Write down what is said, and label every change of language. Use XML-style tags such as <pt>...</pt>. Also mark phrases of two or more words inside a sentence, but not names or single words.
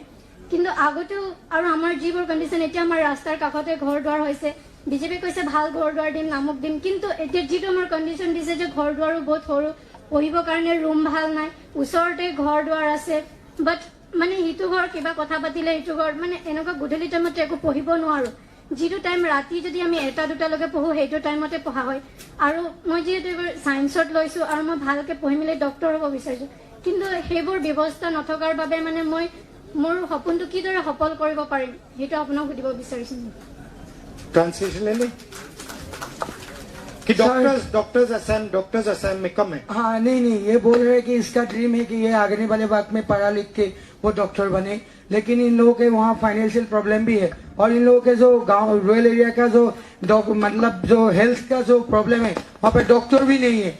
<as>কিন্তু আগতেও আৰু আমাৰ যিবোৰ কণ্ডিশ্যন, এতিয়া আমাৰ ৰাস্তাৰ কাষতে ঘৰ দুৱাৰ হৈছে, বিজেপি কৈছে ভাল ঘৰ দুৱাৰ দিম, নামুক দিম, কিন্তু এতিয়া যিটো আমাৰ কণ্ডিশ্যন দিছে যে ঘৰ দুৱাৰো বহুত সৰু, পঢ়িবৰ কাৰণে ৰুম ভাল নাই, ওচৰতে ঘৰ দুৱাৰ আছে, বাট মানে সিটো ঘৰ কিবা কথা পাতিলে ইটো ঘৰ মানে এনেকুৱা গধূলি টাইমতে একো পঢ়িব নোৱাৰোঁ। যিটো টাইম ৰাতি যদি আমি 1-2টালৈকে পঢ়োঁ, সেইটো টাইমতে পঢ়া হয়। আৰু মই যিহেতু এইবাৰ ছায়েন্সত লৈছোঁ আৰু মই ভালকৈ পঢ়ি মেলি ডক্টৰ হ'ব বিচাৰিছোঁ, কিন্তু সেইবোৰ ব্যৱস্থা নথকাৰ বাবে মানে মই মোৰ সপোনটো কিদৰে সফল কৰিব পাৰিম সেইটো আপোনাক সুধিব বিচাৰিছোঁ।</as> <hi>ट्रांसलेशन ले लें कि डॉक्टर्स असम में कम है। हाँ नहीं, ये बोल रहे हैं कि इसका ड्रीम है कि ये आगे वाले वक्त में पढ़ा लिख के वो डॉक्टर बने, लेकिन इन लोगों के वहाँ</hi> <en>financial problem</en> <hi>भी है और इन लोगों के जो गांव</hi> <en>rural area</en> <hi>का जो मतलब जो हेल्थ का जो प्रॉब्लम है, वहाँ पे डॉक्टर भी नहीं है।</hi>